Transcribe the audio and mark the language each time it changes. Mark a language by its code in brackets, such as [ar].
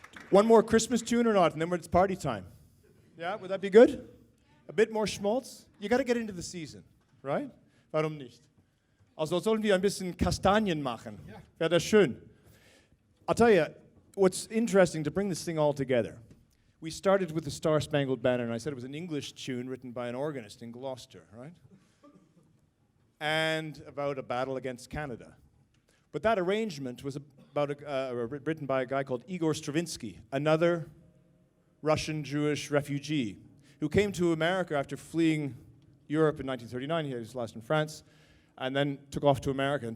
[en] One more Christmas tune or not, and then it's party time. Yeah, would that be good? A bit more Schmaltz? You got to get into the season, right? [de] Warum nicht? Also sollen wir ein bisschen Kastanien machen. Wäre das schön. [en] I'll tell you, what's interesting to bring this thing all together. We started with the Star-Spangled Banner, and I said it was an English tune written by an organist in Gloucester, right? And about a battle against Canada. But that arrangement was written by a guy called Igor Stravinsky, another Russian Jewish refugee who came to America after fleeing Europe in 1939. He was last in France, and then took off to America.